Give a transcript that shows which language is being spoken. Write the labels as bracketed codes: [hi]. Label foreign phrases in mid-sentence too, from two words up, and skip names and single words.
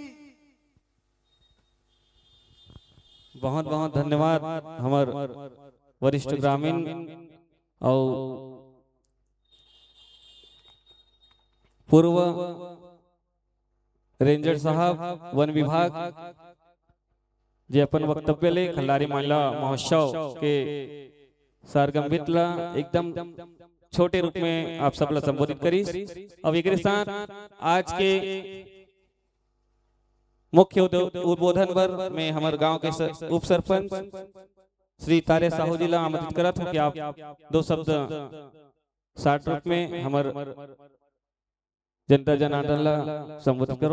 [hne] बहुत बहुत धन्यवाद हमार वरिष्ठ ग्रामीण और पूर्व रेंजर साहब वन विभाग जे अपन वक्तव्य ले खल्लारी महिला महोत्सव के सरगम्भित ला एकदम छोटे रूप में आप सब ला संबोधित करी। अब एक साथ आज के मुख्य उद्बोधन पर मैं हमारे गांव के उप सरपंच श्री तारे साहू जी ला आमंत्रित करत हूं कि आप 2 शब्द शार्ट रूप में हमारे जनता जनार्दन ला संबोधित करो।